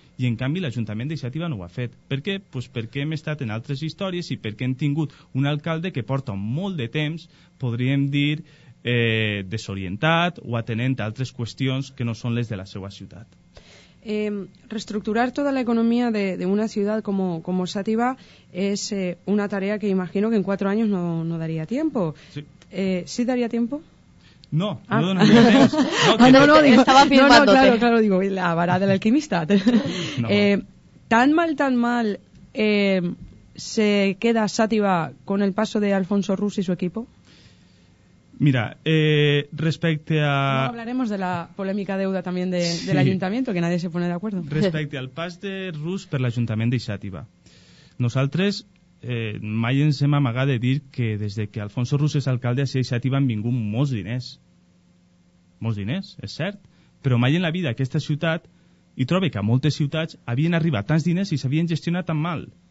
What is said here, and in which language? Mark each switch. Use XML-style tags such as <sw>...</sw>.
<ca>I en canvi l'Ajuntament de Xàtiva no ho ha fet. Per què? Pues perquè hem estat en altres històries i perquè hem tingut un alcalde que porta molt de temps, podríem dir, desorientat o atenent a altres qüestions que no són les de la seva ciutat.</ca> <es>Reestructurar toda la economía de una ciudad como Xàtiva es una tarea que imagino que en 4 años no daría tiempo. Sí. ¿Sí daría tiempo?</es> <ca>No, no donaria temps.</ca> <es>Digo, estaba firmándote. claro, digo, la vara del alquimista. No. Tan mal se queda Xàtiva con el paso de Alfonso Rus y su equipo.</es> <ca>Mira, respecte a...</ca> <es>No hablaremos de la polémica deuda también del ayuntamiento, que nadie se pone de acuerdo.</es> <ca>Respecte al pas de Rus per l'Ajuntament de Xàtiva. Nosaltres mai ens hem amagat de dir que des de que Alfonso Rus és alcalde a Xàtiva han vingut molts diners. Molts diners, és cert. Però mai en la vida aquesta ciutat, i trobo que a moltes ciutats havien arribat tants diners i s'havien gestionat tan mal.</ca>